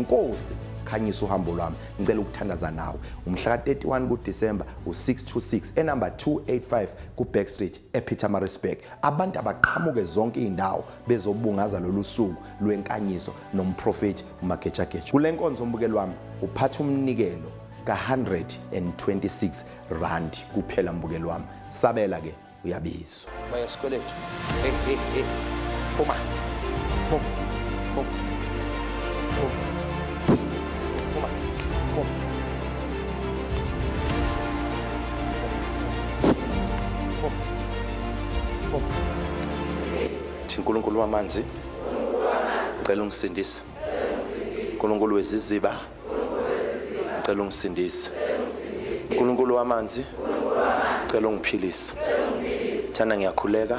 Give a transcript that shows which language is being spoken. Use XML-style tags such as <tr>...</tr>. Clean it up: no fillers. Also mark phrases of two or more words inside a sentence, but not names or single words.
<zu>Nkosi khanyisa uhambo lwami ngicela ukuthandaza nawe umhla ka31 kuDisemba u626 enumber 285 ku Backstreet ePietermaritzburg. Abantu abaqhamuke zonke indawo bezobungaza lolu suku lwenkanyiso nomprofeti uMagejageja. Kule nkonzo mbukelo wami uphatha umnikelo ka126 rand kuphela mbukelo wami. Sabela ke uyabizwa. Maya sikweletu. Puma. Pum. Pum. Pum. Puma. Pum. Pum. Pum. Thinkulunkulu wamanzi. Cela ungisindise. Nkulunkulu weziziba. Cela ungisindise. Nkulunkulu wamanzi. Cela ungiphilise. Thana ngiyakhuleka.</zu>